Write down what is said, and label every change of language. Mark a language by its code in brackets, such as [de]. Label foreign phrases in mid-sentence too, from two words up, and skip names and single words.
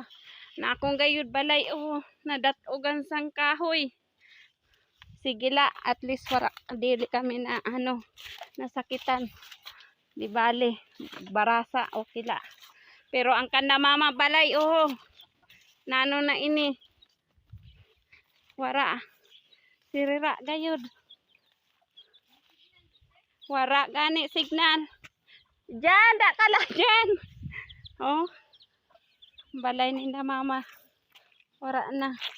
[msb] Na akong gayud balay, oh. Nadatugan sang kahoy. Sige la, at least wala dili kami na ano nasakitan. Di bale, barasa okay la. Pero ang kanda mama balay, oh. Nano na ini. Wara. Sirira gayud. Wara gani signal. Diyan, da ka lang dyan. Oh. Balay ninda mama. Wara na.